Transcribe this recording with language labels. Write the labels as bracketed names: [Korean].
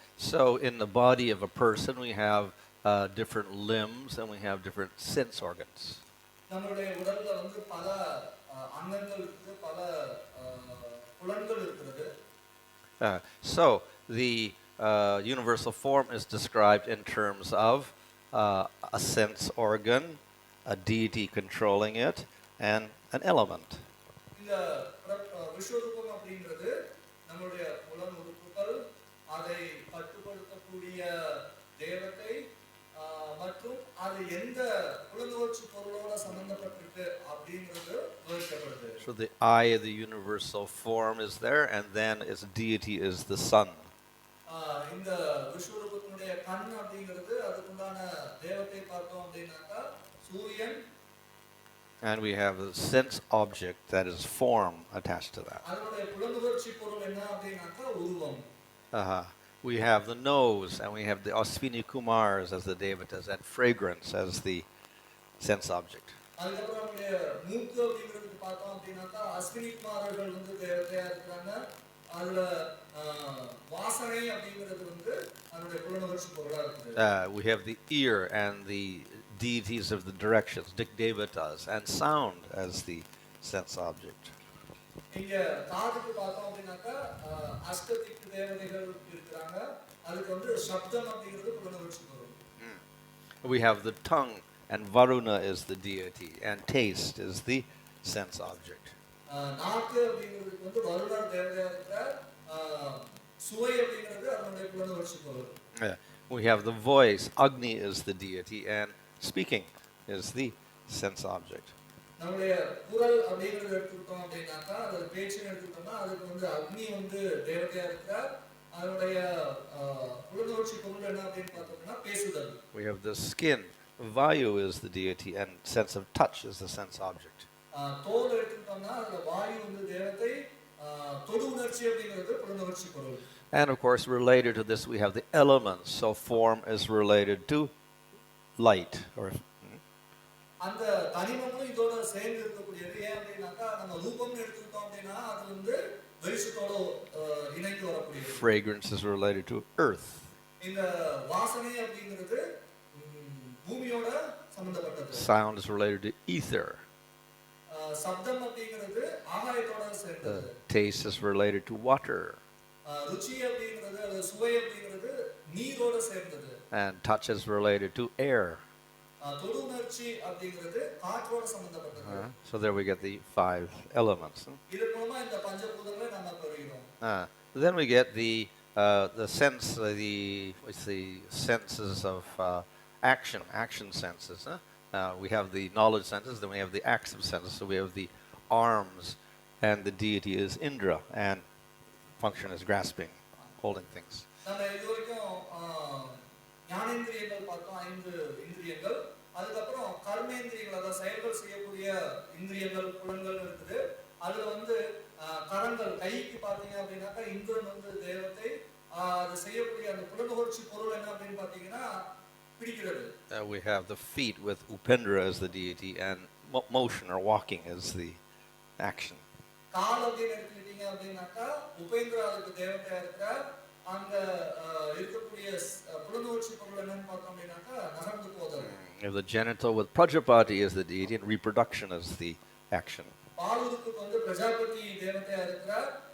[English] So in the body of a person we have different limbs and we have different sense organs. [Tamil] நம்மளுடைய உடல்ல வந்து பல அங்கங்கள் இருக்கு, பல புலன்கள் இருக்குது. [English] So the universal form is described in terms of a sense organ, a deity controlling it, and an element. [Tamil] இந்த விஸ்வரூபம் அப்படிங்கிறது நம்மளுடைய புலன் உறுப்புகள், அதை கட்டுப்படுத்தக்கூடிய தேவதை மற்றும் அது எந்த புலனுணர்ச்சி பொருளோட சம்பந்தப்பட்டிருக்கு அப்படிங்கிறது விவரிக்கப்படுது. [English] So the eye of the universal form is there, and then its deity is the sun. [Tamil] இந்த விஸ்வரூபத்தினுடைய கண் அப்படிங்கிறது அதுக்குண்டான தேவதை பார்த்தோம் அப்படின்னாக்கா சூரியன். [English] And we have a sense object that is form attached to that. [Tamil] அதனுடைய புலனுணர்ச்சி பொருள் என்ன அப்படின்னாக்கா உருவம். [English] We have the nose, and we have the Aswini Kumars as the devatas, and fragrance as the sense object. [Tamil] அதுக்கப்புறம் நம்முடைய மூக்கு அப்படிங்கிறதுக்கு பார்த்தோம் அப்படின்னாக்கா அஸ்வினி குமாரர்கள் வந்து தேவதையா இருக்கிறாங்க. அதுல வாசனை அப்படிங்கிறது வந்து அதனுடைய புலனுணர்ச்சி பொருளா இருக்குது. [English] We have the ear and the deities of the directions, Devatas, and sound as the sense object. [Tamil] இங்க காதுக்கு பார்த்தோம் அப்படின்னாக்கா அஷ்டதிக்கு தேவதைகள் இருக்கிறாங்க. அதுக்கு வந்து சப்தம் அப்படிங்கிறது புலனுணர்ச்சி பொருள். [English] We have the tongue, and Varuna is the deity, and taste is the sense object. [Tamil] நாக்கு அப்படிங்கிறதுக்கு வந்து வருணர் தேவதையா இருக்கிறார். சுவை அப்படிங்கிறது அதனுடைய புலனுணர்ச்சி பொருள். [English] We have the voice, Agni is the deity, and speaking is the sense object. [Tamil] நம்மளுடைய குரல் அப்படிங்கிறது எடுத்துக்கிட்டோம் அப்படின்னாக்கா அது பேச்சுன்னு எடுத்துக்கிட்டோம்னா அதுக்கு வந்து அக்னி வந்து தேவதையா இருக்கிறார். அதனுடைய புலனுணர்ச்சி பொருள் என்ன அப்படின்னு பார்த்தோம்னா பேசுதல். [English] We have the skin, Vayu is the deity, and sense of touch is the sense object. [Tamil] தோல் எடுத்துக்கிட்டோம்னா அதுல வாயு வந்து தேவதை, தொடு உணர்ச்சி அப்படிங்கிறது புலனுணர்ச்சி பொருள். [English] And of course, related to this, we have the elements. So form is related to light. [Tamil] அந்த தனிமமும் இதோட சேர்ந்து இருக்கக்கூடியது. ஏன் அப்படின்னாக்கா நம்ம ரூபம்னு எடுத்துக்கிட்டோம் அப்படின்னா அது வந்து வெளிச்சத்தோட இணைந்து வரக்கூடியது. [English] Fragrance is related to earth. [Tamil] இந்த வாசனை அப்படிங்கிறது பூமியோட சம்பந்தப்பட்டது. [English] Sound is related to ether. [Tamil] சப்தம் அப்படிங்கிறது ஆகாயத்தோட சேர்ந்தது. [English] Taste is related to water. [Tamil] ருச்சி அப்படிங்கிறது அல்லது சுவை அப்படிங்கிறது நீரோட சேர்ந்தது. [English] And touch is related to air. [Tamil] தொடு உணர்ச்சி அப்படிங்கிறது காற்றோட சம்பந்தப்பட்டது. [English] So there we get the 5 elements. [Tamil] இதன் மூலமா இந்த பஞ்சபூதங்களை நாம பெறுகிறோம். [English] Then we get the sense, the senses of action senses. We have the knowledge senses, then we have the active senses. So we have the arms, and the deity is Indra, and function is grasping, holding things. [Tamil] நம்ம இதுவரைக்கும் ஞானேந்திரியங்கள் பார்த்தோம், 5 இந்திரியங்கள். அதுக்கப்புறம் கர்மேந்திரியங்கள், அதாவது செயல்கள் செய்யக்கூடிய இந்திரியங்கள், புலன்கள் இருக்குது. அதுல வந்து கரங்கள், கைக்கு பார்த்தீங்க அப்படின்னாக்கா இந்திரன் வந்து தேவதை. அது செய்யக்கூடிய அந்த புலனுணர்ச்சி பொருள் என்ன அப்படின்னு பார்த்தீங்கன்னா பிடிக்கிறது. [English] We have the feet with Upendra as the deity, and motion or walking is the action. [Tamil] கால் அப்படின்னு எடுத்துக்கிட்டீங்க அப்படின்னாக்கா உபேந்திரா அதுக்கு தேவதையா இருக்கிறார். அந்த இருக்கக்கூடிய புலனுணர்ச்சி பொருள் என்னன்னு பார்த்தோம் அப்படின்னாக்கா நகர்ந்து போதல். [English] The genital with Prajapati is the deity, and reproduction is the action. [Tamil] பாலுருக்கு வந்து பிரஜாபதி தேவதையா இருக்கிறார்.